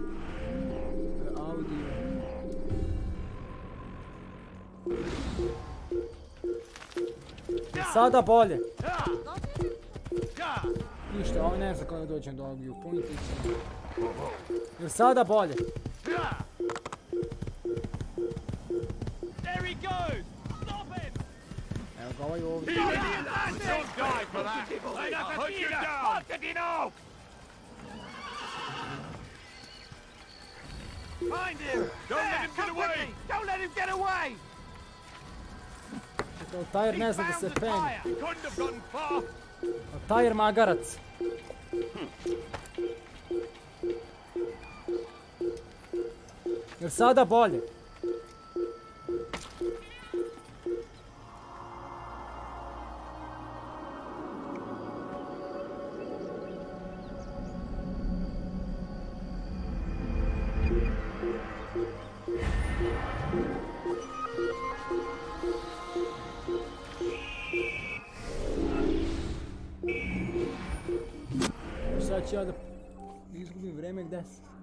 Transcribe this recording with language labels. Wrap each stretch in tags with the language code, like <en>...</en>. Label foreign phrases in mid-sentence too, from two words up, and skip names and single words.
<bs>Audio. Sada bolje. Ništa, ovo ne znam kada dođem do ovog viewpointa. Jer sada bolje. Evo ga ovaj ovdje.</bs> <en>Find him! Don't let him get away! Don't let him get away!</en> <bs>Tajer ne zna da se penje. Tajer magarac. Jer sada bolje. Sad ću ja da izgubim vreme gdje se.</bs>